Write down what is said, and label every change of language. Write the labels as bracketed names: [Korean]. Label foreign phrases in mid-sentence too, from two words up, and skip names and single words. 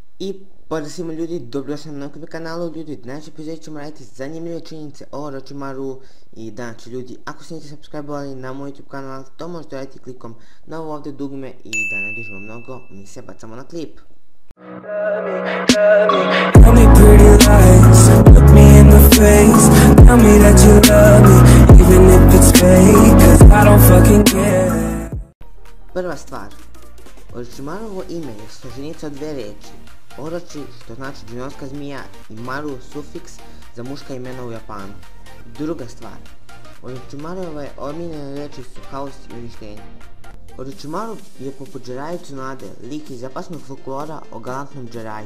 [Bosnian] I pozdrav svima ljudi, dobrodošli na novog kanalu ljudi. Današnji epizod ćemo raditi zanimljive činjenice o Orochimaru. I danas ljudi, ako se niste subscribe-ovali na moj YouTube kanal, to možete raditi klikom na ovo ovdje dugme i da ne dužimo mnogo, mi se bacamo na klip. [English] Tell me pretty lies, look me in the face. Tell me that you love me, even if it's fake, 'cause I don't fucking care. [Bosnian] Prva stvar, Orochimarovo ime je složenica od dve riječi. Orochi, što znači džinovska zmija, i Maru, sufiks za muška imena u Japanu. Druga stvar, Orochimarove omiljene riječi su haos i uništenje. Orochimaru je poput Jiraiya Tsunade, lik iz japanskog folklora o galantnom Jiraiyi.